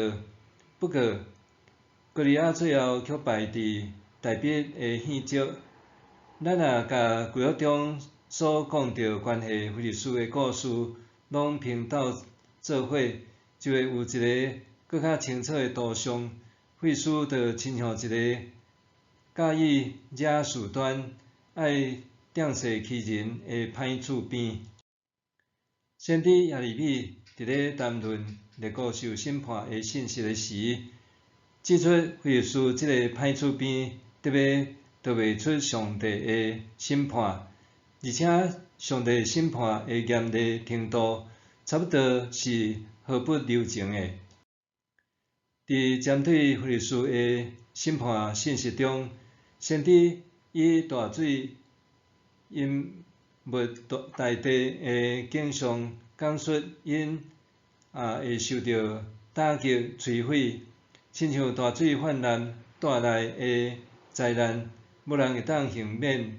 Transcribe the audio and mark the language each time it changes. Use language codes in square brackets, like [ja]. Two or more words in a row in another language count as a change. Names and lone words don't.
[nan] 不过，歌利亚最后却败伫大卫的献石， 咱也甲规约中所讲到关系菲利斯的故事，拢拼斗做伙，就会有一个搁较清楚的图像。菲利斯就亲像一个介意惹事端、爱掟勢欺人的歹厝邊。先知耶利米伫咧談論列國受審判的信息的時，指出菲利斯這個歹厝邊特別逃袂出上帝的審判，而且上帝審判的嚴厲程度，差不多是毫不留情的。佇針對菲利斯的審判信息中，先知以大水淹沒大地的景象，講述因會受到打擊摧毀，親像大水氾濫帶來的災難，無人會當幸免。